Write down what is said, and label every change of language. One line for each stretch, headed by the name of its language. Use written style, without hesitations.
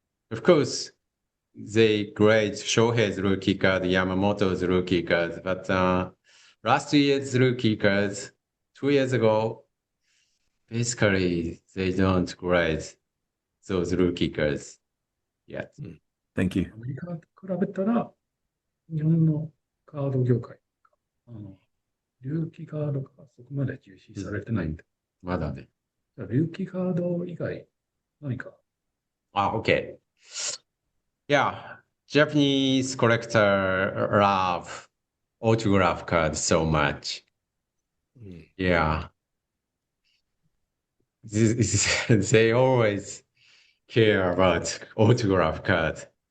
English: Of course, they grade Shohei's rookie card, Yamamoto's rookie cards, but last year's rookie cards, 2 years ago, basically they don't grade those rookie cards yet. Thank you.
Japanese: アメリカと比べたら、日本のカード業界、隆起カードがそこまで重視されてないんで。まだね。じゃあルーキーカード以外、何か。
English: Okay. Yeah, Japanese collector love autograph cards so much. Hmm. Yeah, they always care about autograph card.